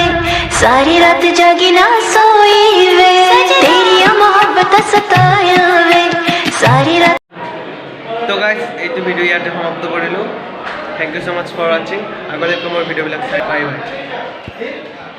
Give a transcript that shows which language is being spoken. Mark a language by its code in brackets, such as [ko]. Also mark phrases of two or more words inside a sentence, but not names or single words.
[hi] सारी रात जागी ना सोई वे तेरी मोहब्बत सताया वे सारी रात [as] तो गाइस এইটো ভিডিও ইয়াতে সমাপ্ত কৰিলো [en] Thank you so much for watching [as] আগলৈ মোৰ ভিডিওবিলাক চাই [en] bye bye